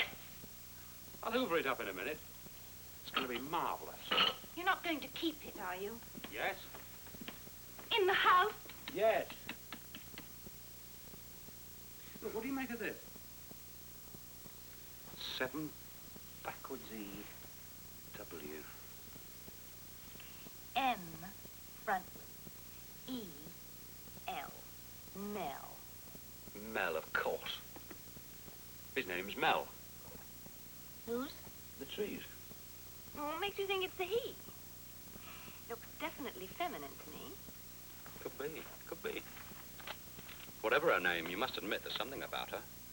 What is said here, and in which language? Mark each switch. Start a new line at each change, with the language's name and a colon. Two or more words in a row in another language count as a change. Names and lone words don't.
English: I'll hoover it up in a minute. It's going to be marvelous. You're not going to keep it, are you? Yes? In the house? Yes. Look, what do you make of this? 7 backwards E, W. M, frontwards. E, L. Mel. Mel, of course. His name's Mel. Whose? The trees. What makes you think it's the he? Looks definitely feminine to me. Could be, could be. Whatever her name, you must admit there's something about her.